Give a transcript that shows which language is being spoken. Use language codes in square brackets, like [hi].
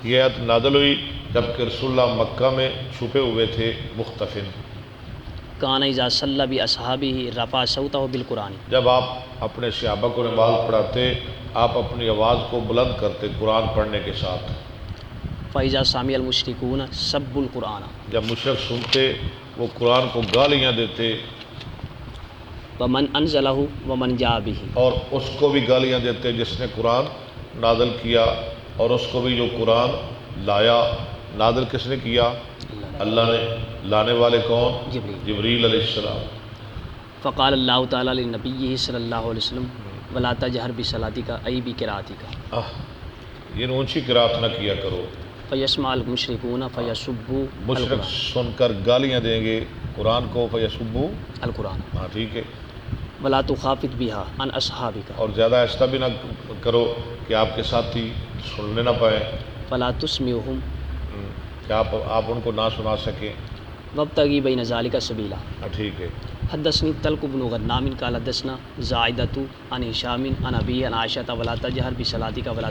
[ur] یہ آیت نازل ہوئی جبکہ رسول اللہ مکہ میں چھپے ہوئے تھے مختفن. [ar] کان اذا صلی باصحابہ رفع صوتہ بالقرآن. [ur] جب آپ اپنے صحابہ کو نماز پڑھاتے آپ اپنی آواز کو بلند کرتے قرآن پڑھنے کے ساتھ. [ar] فاذا سمع المشرکون سبوا القرآن. [ur] جب مشرک سنتے وہ قرآن کو گالیاں دیتے [ar] ومن انزلہ ومن جاء بہ. [ur] اور اس کو بھی گالیاں دیتے جس نے قرآن نازل کیا اور اس کو بھی جو قرآن لایا. نازل کس نے کیا؟ اللہ نے. لانے والے کون؟ جبریل. جبریل علیہ السلام. [ar] فقال اللہ تعالی لنبیہ صلی اللہ علیہ وسلم ولا تجہر بصلاتک ای بقراتک. [ur] یہ اونچی قرات نہ کیا کرو. [ar] فیسمع المشرکون فیسبوا [ur] مشرک سن کر گالیاں دیں گے قرآن کو. [ar] فیسبوا القرآن. [ur] ہاں ٹھیک ہے. [ar] ولا تخافت بہا عن اصحابک. [ur] اور زیادہ آہستہ بھی نہ کرو کہ آپ کے ساتھی سننے نہ پائیں، [ar] فلا تسمعہم [ur] کہ آپ ان کو نہ سنا سکیں. [ar] وابتغی بین ذلک سبیلا. [ur] ٹھیک ہے. [ar] حدثنی طلق بن غنام قال حدثنا زائدۃ عن ہشام عن ابی عن عائشہ ولا تجہر بصلاتک ولا